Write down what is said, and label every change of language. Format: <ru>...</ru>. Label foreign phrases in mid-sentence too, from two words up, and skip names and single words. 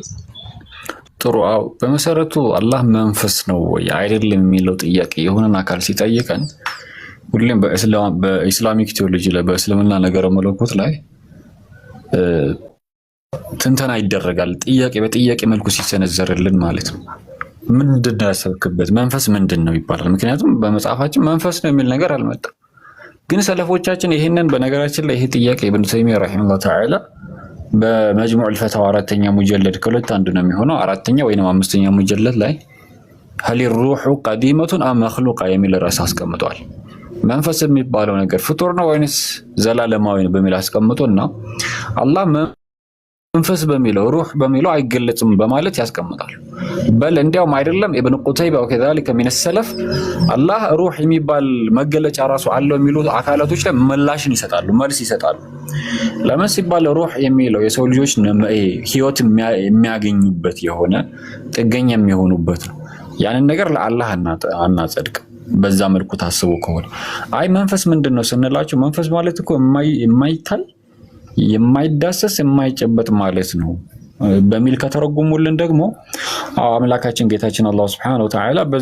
<am>ጥሩ አው በመሰረቱ አላህ መንፈስ ነው ወይ አይደለም የሚለው ጥያቄ የሆነን አካል ሲጠይቀን ሁሉም በእስላሚክ ቴዎሎጂ ላይ በእስልምና ነገር መለኮት ላይ ትንተና ይደረጋል ጥያቄ በጥያቄ መልኩ ሲሰነዘርልን ማለት ነው ምንድነው ያሰብክበት መንፈስ ምንድነው ይባላል ምክንያቱም በመጽሐፋችን መንፈስ ነው የሚል ነገር አልመጣም ግን ሰለፎቻችን ይሄንን በነገራችን ላይ ይሄ ጥያቄ ኢብኑ ተይሚያ</am> <ar>رحمه الله تعالى</ar> <am>በመጅሙዕ الفتاوى አራተኛ ሙጀለድ ከሁለት አንዱ ነው የሚሆነው አራተኛ ወይንም አምስተኛ ሙጀለድ ላይ هل</am> <ar>الروح قديمة ام مخلوقة</ar> <am>የሚል ራስ አስቀምጧል መንፈስ የሚባለው ነገር ፍጡር ነው ወይንስ ዘላለማዊ ነው በሚል አስቀምጦና አላህ መንፈስ በሚለው ሩህ በሚለው አይገለጽም በማለት ያስቀምጣል በል እንዲያውም አይደለም ኢብኑ ቁተይባ</am> <ar>وكذلك من السلف</ar> <am>አላህ ሩህ የሚባል መገለጫ ራሱ አለው የሚሉ አካላቶች ላይ ምላሽን ይሰጣሉ መልስ ይሰጣሉ ለምን ሲባል ሩህ የሚለው የሰው ልጆች ህይወት የሚያገኙበት የሆነ ጥገኛ የሚሆኑበት ነው ያንን ነገር ለአላህ አናጸድቅ በዛ መልኩ ታስቦ ከሆነ አይ መንፈስ ምንድነው ስንላችሁ መንፈስ ማለት እኮ የማይታይ የማይዳሰስ የማይጨበጥ ማለት ነው በሚል ከተረጉሙልን ደግሞ አምላካችን ጌታችን አላህ</am> <ar>سبحانه وتعالى</ar>